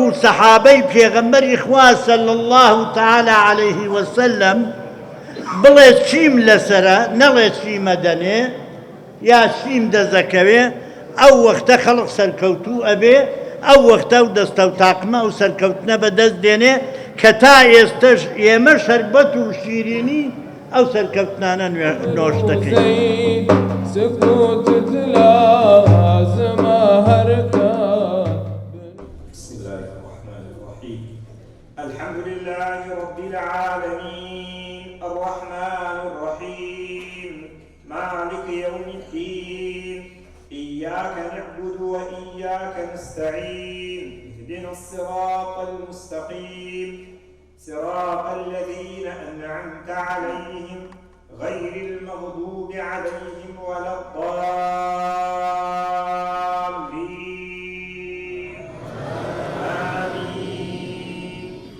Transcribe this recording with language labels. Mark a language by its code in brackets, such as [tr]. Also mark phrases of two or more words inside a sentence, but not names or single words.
[ckb] سەحابەی پێغەمبەری خوا [ar] صلی الله تعالی عەلەیه وسلم [ckb] بڵێ چیم لەسەرە نەڵێ چیمە دەنێ یا چیم دەزەکەوێ ئەو وەختە خەڵق سەرکەوتوو ئەبێ ئەو وەختە و دەستە و تاقمە و سەرکەوتنە بەدەست دێنێ کە تا ئێستش ئێمە شەربەت و شیرینی ئەو سەرکەوتنانە نۆش دەکەین. سكوت لازم هركان. [ar] بسم الله الرحمن الرحيم. الحمد لله رب العالمين الرحمن الرحيم مالك يوم الدين إياك نعبد وإياك نستعين اهدنا الصراط المستقيم صراط الذين أنعمت عليهم غير المغضوب عليهم ولا الضالين آمين.